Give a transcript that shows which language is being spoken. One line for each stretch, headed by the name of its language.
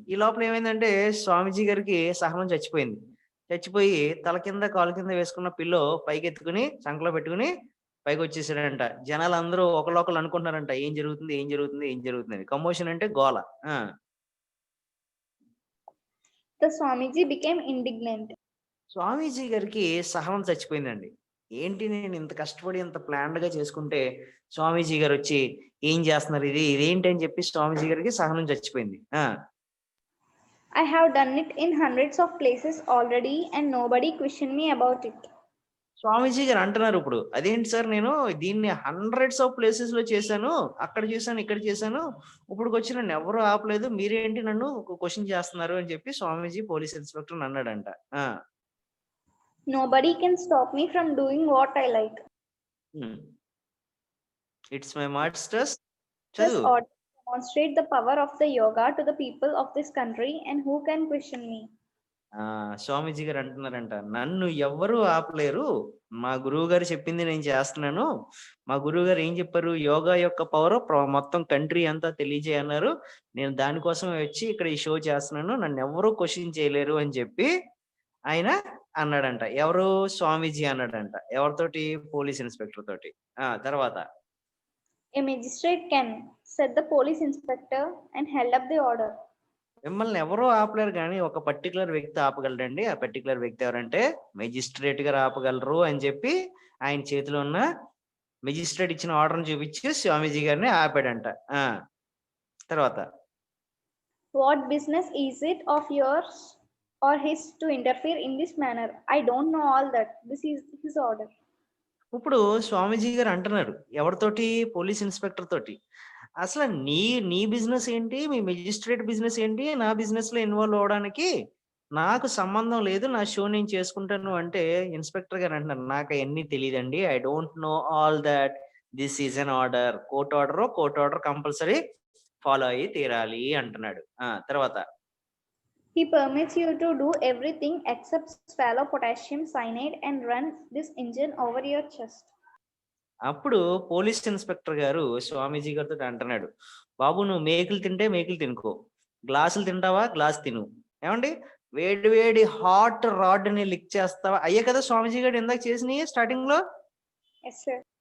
Telugu: ఈ లోపల ఏమైందంటే స్వామీజీ గారికి సహనం చచ్చిపోయింది. చచ్చిపోయి తల కింద కాలు కింద వేసుకున్న పిల్లో పైకి ఎత్తుకుని సంకలో పెట్టుకుని పైకి వచ్చేసాడంట. జనాలు అందరూ ఒకళ్ళు అనుకుంటున్నారంట ఏం జరుగుతుంది ఏం జరుగుతుంది ఏం జరుగుతుంది. కమోషన్ అంటే గోల.
English: The Swamiji became indignant.
Telugu: స్వామీజీ గారికి సహనం చచ్చిపోయిందండి. ఏంటి, నేను ఇంత కష్టపడి ఇంత ప్లాన్డ్ గా చేసుకుంటే స్వామీజీ గారు వచ్చి ఏం చేస్తున్నారు, ఇదేంటి అని చెప్పి స్వామీజీ గారికి సహనం చచ్చిపోయింది.
English: I have done it in hundreds of places already and nobody questioned me about it.
Telugu: స్వామీజీ గారు అంటున్నారు ఇప్పుడు, అదేంటి సార్, నేను దీన్ని
English: hundreds of places
Telugu: లో చేశాను, అక్కడ చేశాను ఇక్కడ చేశాను, ఇప్పుడు వచ్చి నన్ను ఎవరు ఆపలేదు, మీరేంటి నన్ను క్వశ్చన్ చేస్తున్నారు అని చెప్పి స్వామీజీ పోలీస్ ఇన్స్పెక్టర్ అన్నాడంట.
English: Nobody can stop me from doing what I like. It's my master's. This order demonstrate the power of the yoga to the people of this country, and who can question me?
Telugu: స్వామీజీ గారు అంటున్నారంట, నన్ను ఎవ్వరూ ఆపలేరు, మా గురువు గారు చెప్పింది నేను చేస్తున్నాను. మా గురువు గారు ఏం చెప్పారు, యోగా యొక్క పవర్ మొత్తం కంట్రీ అంతా తెలియజేయన్నారు. నేను దానికోసం వచ్చి ఇక్కడ ఈ షో చేస్తున్నాను, నన్ను ఎవరూ క్వశ్చన్ చేయలేరు అని చెప్పి ఆయన అన్నాడంట. ఎవరు? స్వామీజీ అన్నాడంట. ఎవరితోటి? పోలీస్ ఇన్స్పెక్టర్ తోటి. తర్వాత
English: A magistrate can, said the police inspector and held up the order.
Telugu: మిమ్మల్ని ఎవరో ఆపలేరు కానీ ఒక పర్టికులర్ వ్యక్తి ఆపగలడండి. ఆ పర్టికులర్ వ్యక్తి ఎవరంటే మెజిస్ట్రేట్ గారు ఆపగలరు అని చెప్పి ఆయన చేతిలో ఉన్న మెజిస్ట్రేట్ ఇచ్చిన ఆర్డర్ చూపించి స్వామీజీ గారిని ఆపాడంట. తర్వాత
English: What business is it of yours or his to interfere in this manner? I don't know all that. This is his order.
Telugu: ఇప్పుడు స్వామీజీ గారు అంటున్నారు ఎవరితోటి? పోలీస్ ఇన్స్పెక్టర్ తోటి. అసలు నీ బిజినెస్ ఏంటి, మీ మెజిస్ట్రేట్ బిజినెస్ ఏంటి నా బిజినెస్ లో ఇన్వాల్వ్ అవడానికి? నాకు సంబంధం లేదు, నా షో నేను చేసుకుంటాను అంటే ఇన్స్పెక్టర్ గారు అంటున్నారు, నాకు అవన్నీ తెలియదండి,
English: I don't know all that, this is an order,
Telugu: court order compulsory follow అయ్యి తీరాలి అంటున్నాడు. తర్వాత
English: He permits you to do everything except swallow potassium cyanide and run this engine over your chest.
Telugu: అప్పుడు పోలీస్ ఇన్స్పెక్టర్ గారు స్వామీజీ గారితో అంటున్నాడు, బాబు నువ్వు మేకులు తింటే మేకులు తినుకో, గ్లాసులు తింటావా గ్లాస్ తిను, ఏమండి వేడి వేడి హాట్ రాడ్ ని లిక్ చేస్తావా, అయ్యే కదా స్వామీజీ గారు ఇందాక చేసినాయి స్టార్టింగ్ లో.
English: Yes, sir.